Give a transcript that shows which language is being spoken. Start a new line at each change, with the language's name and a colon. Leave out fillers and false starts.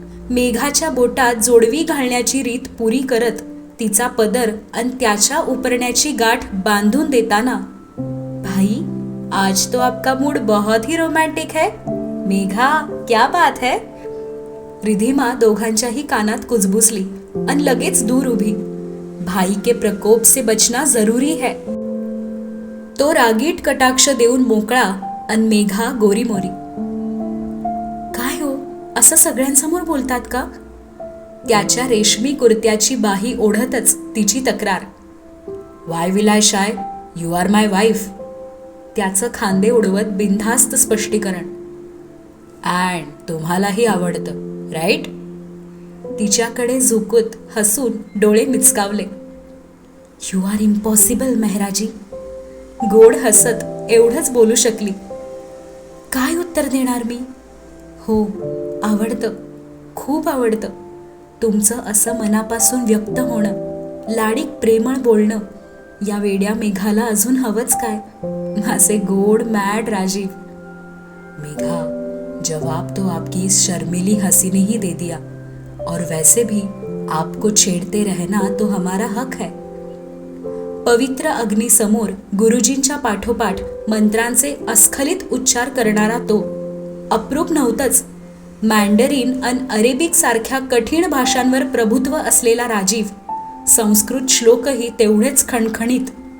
Marathi: मेघाच्या बोटात जोडवी घालण्याची रीत पुरी करत तिचा पदर आणि त्याच्या उपरण्याची गाठ बांधून देताना,
Hindi: भाई, आज तो आपका मूड बहुत ही रोमांटिक है.
Marathi: मेघा,
Hindi: क्या बात है.
Marathi: रिधिमा दोघांच्याही कानात कुजबुजली आणि लगेच दूर उभी.
Hindi: भाई के प्रकोप से बचना जरूरी है.
Marathi: तो रागीट कटाक्ष देऊन मोकळा आणि मेघा गोरीमोरी. काय हो, असं सगळ्यांसमोर बोलतात का? त्याच्या रेशमी कुर्त्याची बाही ओढतच तिची तक्रार.
English: Why will I shy, you are my wife.
Marathi: त्याचं खांदे उडवत बिनधास्त स्पष्टीकरण. अँड तुम्हालाही आवडतं, राईट? तिच्याकडे झुकत हसून डोळे मिचकावले.
English: you are impossible
Marathi: Mehraji. गोड हसत एवढंच बोलू शकली. काय उत्तर देणार मी? हो, आवडतं, खूप आवडतं. तुमचं असं मनापासून व्यक्त होणं, लाडीक प्रेमळ बोलणं, या वेड्या मेघाला अजून हवंच काय? माझे गोड मॅड राजीव.
Hindi: मेघा, जवाब तो आपकी इस शर्मीली हंसी ने ही दे दिया, और वैसे भी आपको छेड़ते रहना तो हमारा हक है.
Marathi: पवित्र अग्नीसमोर गुरुजींच्या पाठोपाठ मंत्रांचे अस्खलित उच्चार करणारा तो अप्रूप नव्हतंच. मॅन्डरीन अन अरेबिक सारख्या कठीण भाषांवर प्रभुत्व असलेला राजीव, संस्कृत श्लोकही तेवढेच खणखणीत.